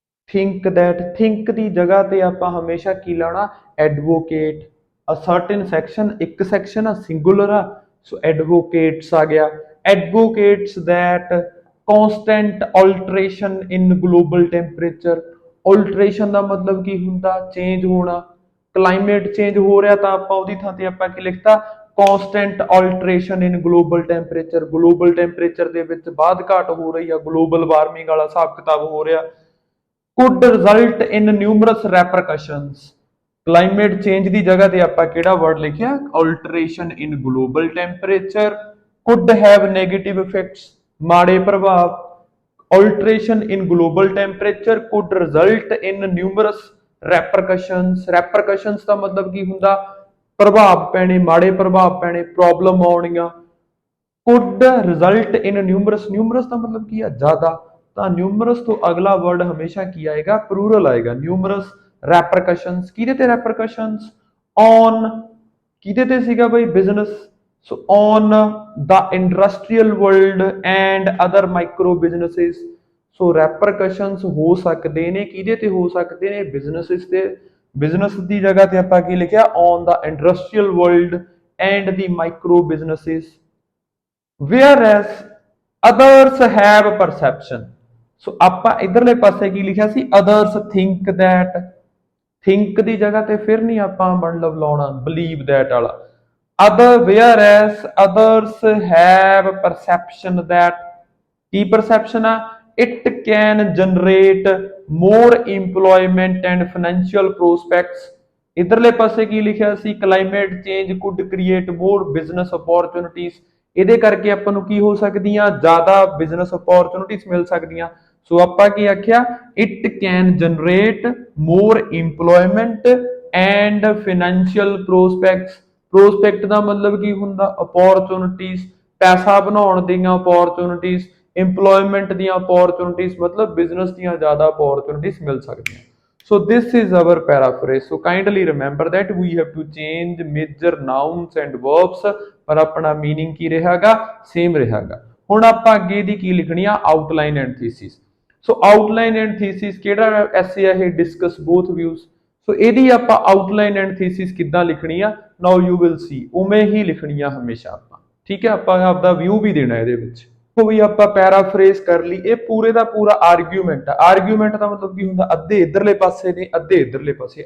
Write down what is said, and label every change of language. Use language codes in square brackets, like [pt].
[pa] Think that think ਦੀ ਜਗ੍ਹਾ ਤੇ ਆਪਾਂ ਹਮੇਸ਼ਾ ਕੀ ਲਾਉਣਾ ਐਡਵੋਕੇਟ [en] a certain section [pa] ਇੱਕ section ਆ singular ਆ so advocates ਆ ਗਿਆ [en] advocates that constant alteration in global temperature [pa] alteration ਦਾ ਮਤਲਬ ਕੀ ਹੁੰਦਾ ਚੇਂਜ ਹੋਣਾ ਕਲਾਈਮੇਟ ਚੇਂਜ ਹੋ ਰਿਹਾ ਤਾਂ ਆਪਾਂ ਉਹਦੀ ਥਾਂ ਤੇ ਆਪਾਂ ਕੀ ਲਿਖਤਾ [en] constant alteration in global temperature [pa] ਦੇ ਵਿੱਚ ਬਾਅਦ ਘਾਟ ਹੋ ਰਹੀ ਆ, ਗਲੋਬਲ ਵਾਰਮਿੰਗ ਵਾਲਾ ਹਿਸਾਬ ਕਿਤਾਬ ਹੋ ਰਿਹਾ। [en] could result in numerous repercussions। [pa] Climate change ਦੀ ਜਗ੍ਹਾ ਤੇ ਆਪਾਂ ਕਿਹੜਾ ਵਰਡ ਲਿਖਿਆ, [en] Alteration in global temperature. could have negative effects, [pa] ਮਾੜੇ ਪ੍ਰਭਾਵ। [en] alteration in global temperature could result in numerous repercussions [pa] ਦਾ ਮਤਲਬ ਕੀ ਹੁੰਦਾ, ਪ੍ਰਭਾਵ ਪੈਣੇ, ਮਾੜੇ ਪ੍ਰਭਾਵ ਪੈਣੇ, ਪ੍ਰੋਬਲਮ ਆਉਣੀਆਂ। [en] could result in numerous [pa] ਦਾ ਮਤਲਬ ਕੀ ਆ, ਜ਼ਿਆਦਾ। ਤਾਂ numerous ਤੋਂ ਅਗਲਾ ਵਰਡ ਹਮੇਸ਼ਾ ਕੀ ਆਏਗਾ, ਪਲੂਰਲ ਆਏਗਾ। numerous repercussions, ਕਿਹਦੇ ਤੇ repercussions, on ਕਿਹਦੇ ਤੇ ਸੀਗਾ ਬਈ, business. So [en] on the industrial world and other micro businesses। [pa] So repercussions ਹੋ ਸਕਦੇ ਨੇ, ਕਿਹਦੇ ਤੇ ਹੋ ਸਕਦੇ ਨੇ, businesses ਤੇ। ਬਿਜ਼ਨਸ ਦੀ ਜਗ੍ਹਾ ਤੇ ਆਪਾਂ ਕੀ ਲਿਖਿਆ, [en] on the industrial world and the micro businesses। whereas others have perception। [pa] ਸੋ ਆਪਾਂ ਇਧਰਲੇ ਪਾਸੇ ਕੀ ਲਿਖਿਆ ਸੀ, [en] others think that। [pa] think ਦੀ ਜਗ੍ਹਾ ਤੇ ਫਿਰ ਨਹੀਂ ਆਪਾਂ ਮਤਲਬ ਲਾਉਣਾ [en] believe that [pa] ਵਾਲਾ। [en] whereas others have perception that। ਕੀ perception ਆ, it can generate more employment and financial prospects। [pa] ਇਧਰਲੇ ਪਾਸੇ ਕੀ ਲਿਖਿਆ ਸੀ, [en] climate change could create more business opportunities। [pa] ਇਹਦੇ ਕਰਕੇ ਆਪਾਂ ਨੂੰ ਕੀ ਹੋ ਸਕਦੀਆਂ, ਜ਼ਿਆਦਾ ਬਿਜ਼ਨਸ ਅਪੋਰਚੁਨਿਟੀਜ਼ ਮਿਲ ਸਕਦੀਆਂ। ਸੋ ਆਪਾਂ ਕੀ ਆਖਿਆ, [en] It can generate more employment and financial prospects. [pa] Prospect ਦਾ ਮਤਲਬ ਕੀ ਹੁੰਦਾ, ਅਪੋਰਚੁਨਿਟੀਜ਼, ਪੈਸਾ ਬਣਾਉਣ ਦੀਆਂ ਅਪੋਰਚੁਨਿਟੀਜ਼, ਇੰਪਲੋਇਮੈਂਟ ਦੀਆਂ ਅਪੋਰਚੁਨਿਟੀਜ਼, ਮਤਲਬ ਬਿਜ਼ਨਸ ਦੀਆਂ ਜ਼ਿਆਦਾ ਅਪੋਰਚੁਨਿਟੀਜ਼ ਮਿਲ ਸਕਦੀਆਂ। [en] So this is our paraphrase। So kindly remember that we have to change major nouns and verbs, [pa] ਪਰ ਆਪਣਾ [en] meaning [pa] ਕੀ ਰਹੇਗਾ, [en] same ਰਹੇਗਾ। [pa] ਹੁਣ ਆਪਾਂ ਅੱਗੇ ਦੀ ਕੀ ਲਿਖਣੀ ਆ, [en] outline and thesis। So outline and thesis [pa] ਕਿਹੜਾ ਐਸੇ ਆ ਇਹ, [en] discuss both views। [pa] ਸੋ ਇਹਦੀ ਆਪਾਂ outline and thesis ਕਿੱਦਾਂ ਲਿਖਣੀ ਆ, [en] now you will see, [pa] ਉਵੇਂ ਹੀ ਲਿਖਣੀ ਆ ਹਮੇਸ਼ਾ ਆਪਾਂ, ਠੀਕ ਹੈ। ਆਪਾਂ ਆਪਦਾ ਵਿਊ ਵੀ ਦੇਣਾ ਇਹਦੇ ਵਿੱਚ। ਉਹ ਵੀ ਆਪਾਂ ਪੈਰਾਫਰੇਜ਼ ਕਰ ਲਈ। ਇਹ ਪੂਰੇ ਦਾ ਪੂਰਾ ਆਰਗੂਮੈਂਟ ਆ। ਆਰਗੂਮੈਂਟ ਦਾ ਮਤਲਬ ਕੀ ਹੁੰਦਾ, ਅੱਧੇ ਇਧਰਲੇ ਪਾਸੇ ਨੇ, ਅੱਧੇ ਇਧਰਲੇ ਪਾਸੇ।